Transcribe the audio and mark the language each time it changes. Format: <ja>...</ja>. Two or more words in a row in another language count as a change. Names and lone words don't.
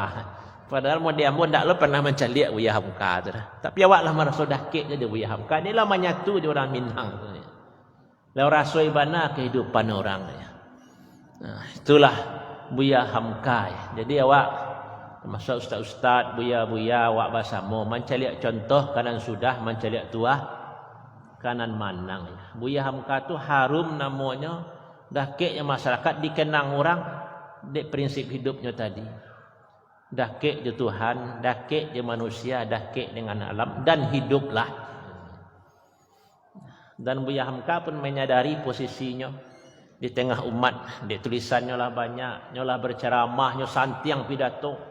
<id>Padahal mau dia pun tak lo pernah mencaliak Buya Hamka. Tapi awak lah merasa dakik je Buya Hamka. Ini lah menyatu di orang Minang. Lalu rasa ibana kehidupan orang. Nah, itulah Buya Hamka.</id> <min>Jadi awak termasuk ustaz-ustaz, buya-buya, wak basamo, mencaliak contoh kanan sudah, mencaliak tua kanan manang.</min> <id>Buya Hamka tu harum namanya, dakiknya masyarakat dikenang orang, dek prinsip hidupnya tadi. Dakik je Tuhan, dakik je manusia, dakik dengan alam, dan hiduplah. Dan Buya Hamka pun menyadari posisinya di tengah umat, dek tulisannya lah banyak, nyolah berceramah, nyo santiang pidato.</id>